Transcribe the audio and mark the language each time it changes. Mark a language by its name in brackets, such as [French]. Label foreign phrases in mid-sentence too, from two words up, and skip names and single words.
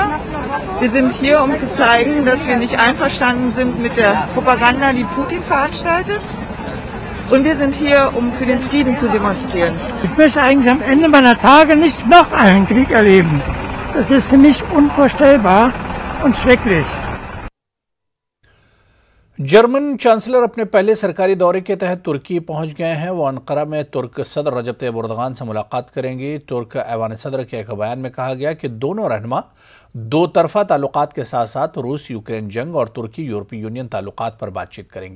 [German] Wir sind hier, um zu zeigen, dass wir nicht einverstanden sind mit der Propaganda, die Putin veranstaltet. Und wir sind hier, um für den Frieden zu demonstrieren. Ich möchte eigentlich am Ende meiner Tage nicht noch einen Krieg erleben. Das ist für mich unvorstellbar und schrecklich. [Urdu] جرمن چانسلر اپنے پہلے سرکاری دورے کے تحت ترکی پہنچ گئے ہیں. وہ انقرہ میں ترک صدر رجب طیب اردوان سے ملاقات کریں گے. ترک ایوان صدر کے ایک بیان میں کہا گیا کہ دونوں رہنما دو طرفہ تعلقات کے ساتھ ساتھ روس یوکرین جنگ اور ترکی یورپی یونین تعلقات پر بات چیت کریں گے.